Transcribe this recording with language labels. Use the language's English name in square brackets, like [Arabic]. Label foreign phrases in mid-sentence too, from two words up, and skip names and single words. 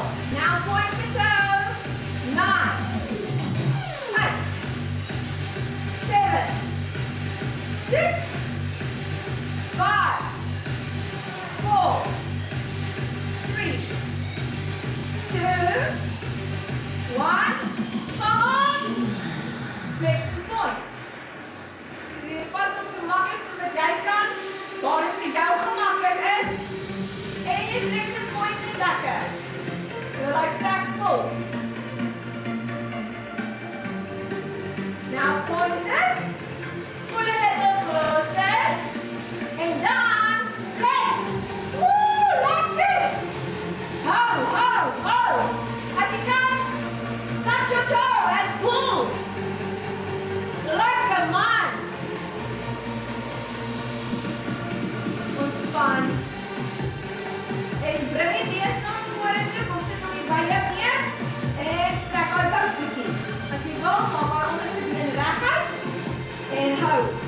[English] Now point the toe. 9, 8, 7, 6, 5, 4, 3, 2, 1. Come on. Flex the point. [Afrikaans] So jy pas op so makkelijk soos wat jy kan. Waar het vir jou gemakkelijk is. En jy [English] flex the point [Afrikaans] net lekker. Wil hy strek vol. [English] Now point it. Pull a little closer. And dan flex. [Afrikaans] Woo, lekker. Hou, hou, hou. As jy kan, [English] touch your toe and boom. [Afrikaans] Lekker man. Ontspan. En bring die been saam vorentoe, kom sit op die beide neer en strek uit jou voetie. As jy wil, maak haar onderste been reguit en hou.